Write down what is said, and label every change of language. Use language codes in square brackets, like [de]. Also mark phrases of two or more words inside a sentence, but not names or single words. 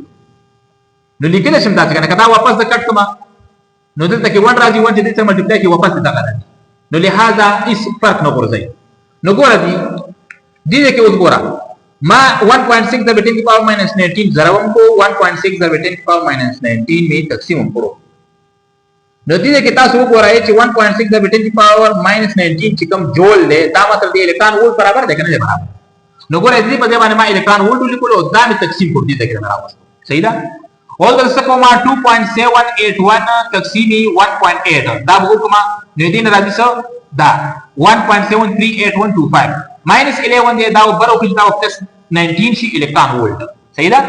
[ps] نو لیکل شم دا څنګه کدا واپس د کټ کما نو دلته کې 1 راځي 1 چې دې ملټیپلای کې واپس دا راځي. نو لہذا هیڅ فرق نه ورځي. نو ګوره دې کې اوس ګوره ما 1.6 ضرب 10 کی پاور -19 ضربم کو 1.6 ضرب 10 کی پاور -19 [ur] میں تقسیم کرو. [ps] نو دې کې تاسو وګورئ چې 1.6 ضرب 10 کی پاور -19 چې کوم جول دی دا مطلب دی [en] electron volt [ps] برابر دی کنه برابر. نو ګوره دې په ځای باندې ما [en] electron volt [ps] لیکلو دا مې تقسیم کړ دې ته کې راوځي صحیح ده. اول د څه کومه 2.781 تقسیم 1.8 دا وګورم نو دې نه راځي څه دا 1.738125 -11 دی دا برو کې دا +19 شي [en] electron volt [ps] صحیح ده.